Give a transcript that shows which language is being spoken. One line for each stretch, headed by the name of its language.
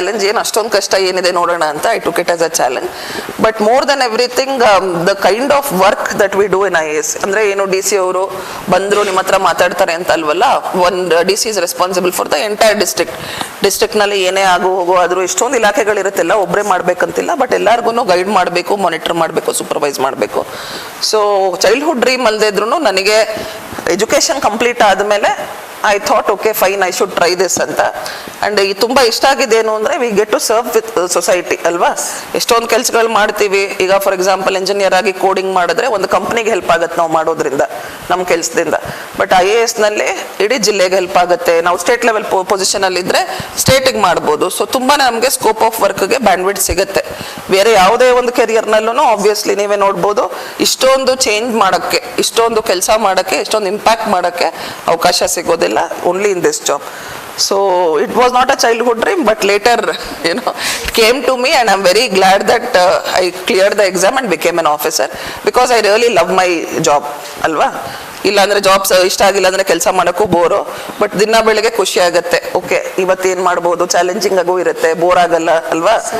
Kannada: ಏನು ಅಷ್ಟೊಂದು ಕಷ್ಟ ಏನಿದೆ ನೋಡೋಣ ಅಂತ
English: I took it as a challenge. But more than everything, the kind of work that we do in IAS,
Kannada: ಅಂದರೆ ಏನು DC ಅವರು ಬಂದರು ನಿಮ್ಮ ಹತ್ರ ಮಾತಾಡ್ತಾರೆ ಅಂತ ಅಲ್ವಲ್ಲ. ಒಂದು
English: DC is responsible for the entire
Kannada: ಡಿಸ್ಟ್ರಿಕ್ಟ್ನಲ್ಲಿ ಏನೇ ಆಗು ಹೋಗೋ ಆದರೂ ಎಷ್ಟೊಂದು ಇಲಾಖೆಗಳಿರುತ್ತೆಲ್ಲ ಒಬ್ಬರೇ ಮಾಡಬೇಕಂತಿಲ್ಲ. ಬಟ್ ಎಲ್ಲರಿಗೂ ಗೈಡ್ ಮಾಡಬೇಕು, ಮಾನಿಟರ್ ಮಾಡಬೇಕು, ಸೂಪರ್ವೈಸ್ ಮಾಡಬೇಕು. ಸೊ ಚೈಲ್ಡ್ಹುಡ್ ಡ್ರೀಮ್ ಅಲ್ಲದೆ ಇದ್ರೂ ನನಗೆ ಎಜುಕೇಷನ್ ಕಂಪ್ಲೀಟ್ ಆದಮೇಲೆ
English: I thought okay fine, I should try this
Kannada: ಅಂತ. ಆ್ಯಂಡ್ ಈ ತುಂಬ ಇಷ್ಟ ಆಗಿದ್ದೇನು ಅಂದರೆ,
English: we get to serve with society
Kannada: ಅಲ್ವಾ. ಎಷ್ಟೊಂದು ಕೆಲಸಗಳು ಮಾಡ್ತೀವಿ. ಈಗ ಫಾರ್ ಎಕ್ಸಾಂಪಲ್ ಇಂಜಿನಿಯರ್ ಆಗಿ ಕೋಡಿಂಗ್ ಮಾಡಿದ್ರೆ ಒಂದು ಕಂಪ್ನಿಗೆ ಹೆಲ್ಪ್ ಆಗುತ್ತೆ ನಾವು ಮಾಡೋದ್ರಿಂದ, ನಮ್ಮ ಕೆಲಸದಿಂದ. ಬಟ್ IASನಲ್ಲಿ ಇಡೀ ಜಿಲ್ಲೆಗೆ ಹೆಲ್ಪ್ ಆಗುತ್ತೆ. ನಾವು ಸ್ಟೇಟ್ ಲೆವೆಲ್ ಪೊಸಿಷನಲ್ಲಿದ್ದರೆ ಸ್ಟೇಟಿಗೆ ಮಾಡ್ಬೋದು. ಸೊ ತುಂಬಾ ನಮಗೆ ಸ್ಕೋಪ್ ಆಫ್ ವರ್ಕ್ಗೆ ಬ್ಯಾಂಡ್ವಿಡ್ ಸಿಗುತ್ತೆ. ಬೇರೆ ಯಾವುದೇ ಒಂದು ಕೆರಿಯರ್ನಲ್ಲೂ ಆಬ್ವಿಯಸ್ಲಿ ನೀವೇ ನೋಡ್ಬೋದು, ಇಷ್ಟೊಂದು ಚೇಂಜ್ ಮಾಡೋಕ್ಕೆ, ಇಷ್ಟೊಂದು ಕೆಲಸ ಮಾಡೋಕ್ಕೆ, ಇಷ್ಟೊಂದು ಇಂಪ್ಯಾಕ್ಟ್ ಮಾಡೋಕ್ಕೆ ಅವಕಾಶ ಸಿಗೋದಿಲ್ಲ.
English: Only in this job. So it was not a childhood dream, but later it came to me, and I'm very glad that I cleared the exam and became an officer, because I really love my job alva.
Kannada: ಇಲ್ಲಾಂದರೆ jobs ಇಷ್ಟ ಆಗಿಲ್ಲ ಅಂದರೆ ಕೆಲಸ ಮಾಡೋಕ್ಕೂ bore. But ದಿನ ಬೆಳಗ್ಗೆ ಖುಷಿ ಆಗುತ್ತೆ, ಓಕೆ ಇವತ್ತೇನು ಮಾಡ್ಬೋದು, ಚಾಲೆಂಜಿಂಗ್ ಆಗೂ ಇರುತ್ತೆ, ಬೋರ್ ಆಗಲ್ಲ ಅಲ್ವಾ.